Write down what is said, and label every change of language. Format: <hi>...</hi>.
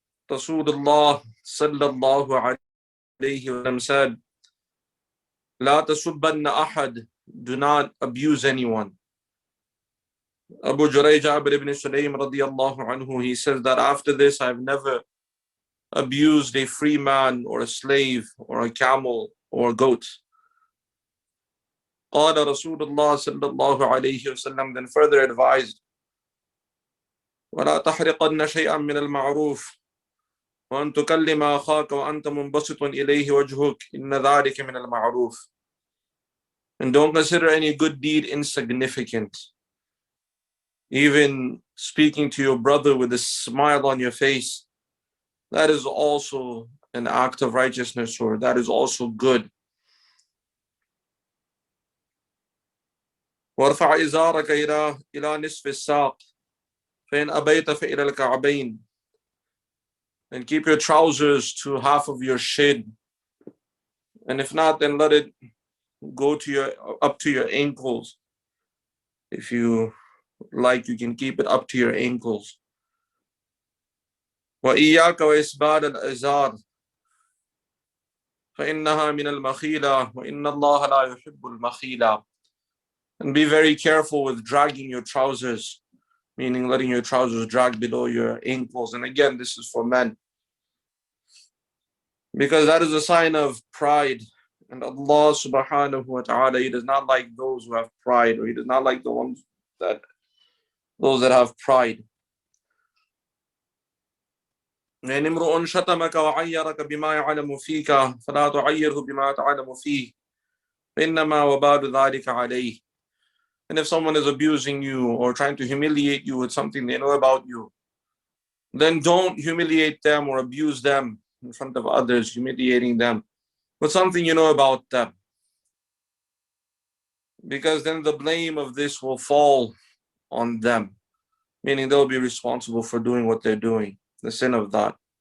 <en>Rasulullah sallallahu alayhi wasallam said,</en> <ar>La tasubbanna ahad,</ar> <en>do not abuse anyone. Abu Jurayh Jabir ibn Sulaym radiyallahu anhu, he says that after this I've never abused a free man or a slave or a camel or a goat.</en> <ar>قال Rasulullah sallallahu alayhi wasallam</ar> <en>then further advised,</en> <ar>ولا تحرقن شيئا من المعروف وأن تكلم أخاك وأنت منبسط إليه وجهك إن ذلك من المعروف.</ar> <en>And don't consider any good deed insignificant. Even speaking to your brother with a smile on your face, that is also an act of righteousness, or that is also good.</en> <ar>وارفع إزارك إلى نصف الساق فإن أبيت فإلى الكعبين.</ar> <en>And keep your trousers to half of your shin, and if not, then let it go to up to your ankles. If you like, you can keep it up to your ankles.</en> <ar>وإياك وإسبال الإزار فإنها من المخيلة وإن الله لا يحب المخيلة.</ar> <en>And be very careful with dragging your trousers, meaning letting your trousers drag below your ankles. And again, this is for men, because that is a sign of pride. And Allah subhanahu wa ta'ala, He does not like those who have pride, or He does not like those that have pride.</en> <ar>إن امرؤ شتمك وعيرك بما يعلم فيك فلا تعيره بما تعلم فيه فإنما وبال ذلك عليه.</ar> <en>And if someone is abusing you or trying to humiliate you with something they know about you, then don't humiliate them or abuse them in front of others, humiliating them with something you know about them. Because then the blame of this will fall on them, meaning they'll be responsible for doing what they're doing, the sin of that.</en>